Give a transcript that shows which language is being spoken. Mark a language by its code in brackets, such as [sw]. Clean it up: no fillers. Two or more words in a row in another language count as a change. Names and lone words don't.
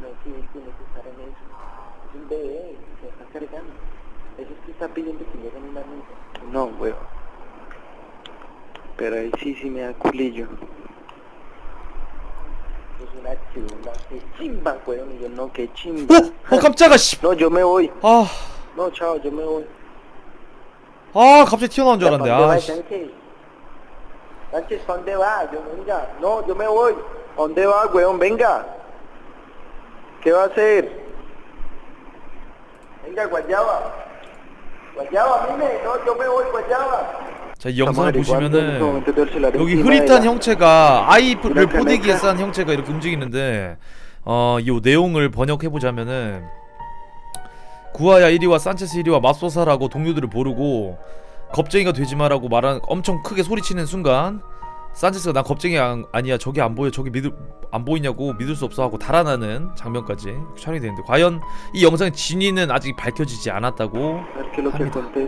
[es] No es que él tiene que estar en eso. Es un bebé, se está cargando. Eso es que está pidiendo que lleguen una niña. No, weón. Pero ahí sí me da culillo. Es una chimba, qué chimba, weón, y yo no, qué chimba. [ko] 깜짝아 씨. [es] No, yo me voy. 아, No, chao, yo me voy. [ko] 갑자기 튀어나온 줄 [es] ¿Para [ko] 알았는데. [es] dónde va, [ko] 아, 씨. [es] Sánchez? Sánchez, ¿para dónde va? No, yo me voy. ¿A dónde va, weón? Venga. ¿Qué va a hacer? Venga, Guayaba. Guayaba, mire. No, yo me voy, Guayaba. [ko] 자, 이 영상을 보시면은 여기 여기 흐릿한 형체가 아이를 포대기에 싼 형체가 이렇게 움직이는데 이 내용을 번역해 보자면은 구아야 이리와, 산체스 이리와, 맙소사라고 동료들을 부르고 겁쟁이가 되지마라고 말한 엄청 크게 소리치는 순간 산체스가 난 겁쟁이 아니야, 저게 안 보여, 저게 안 보이냐고, 믿을 수 없어 하고 달아나는 장면까지 촬영이 되는데 과연 이 영상의 진위는 아직 밝혀지지 않았다고 합니다.